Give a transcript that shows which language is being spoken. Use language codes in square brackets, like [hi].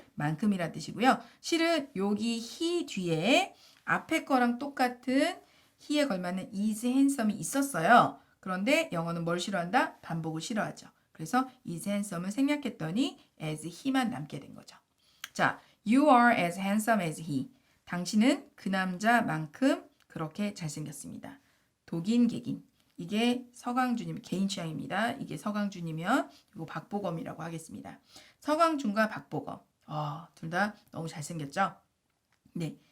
[ko] 만큼이란 뜻이고요. 실은 여기 he 뒤에 앞에 거랑 똑같은 he에 걸맞는 is handsome 이 있었어요. 그런데 영어는 뭘 싫어한다? 반복을 싫어하죠. 그래서 is handsome 을 생략했더니 as he 만 남게 된 거죠. [en] 자, you are as handsome as he. [ko] 당신은 그 남자만큼 그렇게 잘생겼습니다. 독인, 객인. 이게 서강준님 개인 취향입니다. 이게 서강준이면 이거 박보검이라고 하겠습니다. 서강준과 박보검. 둘 다 너무 잘생겼죠? 네.